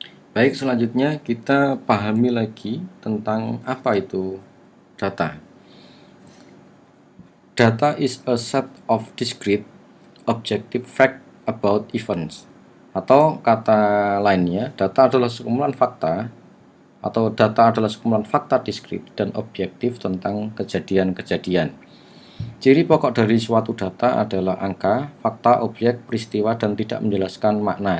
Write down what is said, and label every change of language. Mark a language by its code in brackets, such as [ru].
[id] Baik, selanjutnya kita pahami lagi tentang apa itu data. [en] Data is a set of discrete objective fact about events. [id] Atau kata lainnya, data adalah sekumpulan fakta atau data adalah sekumpulan fakta diskrit dan objektif tentang kejadian-kejadian. Ciri pokok dari suatu data adalah angka, fakta, objek, peristiwa, dan tidak menjelaskan makna.